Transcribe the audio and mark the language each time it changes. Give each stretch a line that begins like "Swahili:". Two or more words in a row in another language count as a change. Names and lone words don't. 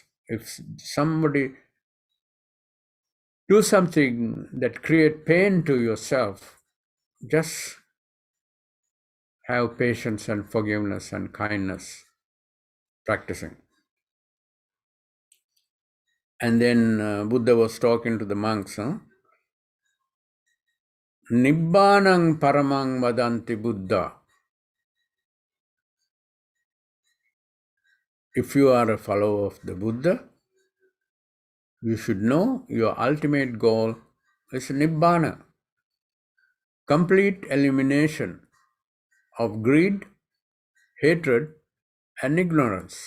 English: If somebody do something that create pain to yourself, just have patience and forgiveness and kindness practicing. And then Buddha was talking to the monks.
Pali: Nibbanang paramang vadanti Buddha.
English: If you are a follower of the Buddha, you should know your ultimate goal is Nibbana. Complete elimination of greed, hatred, and ignorance.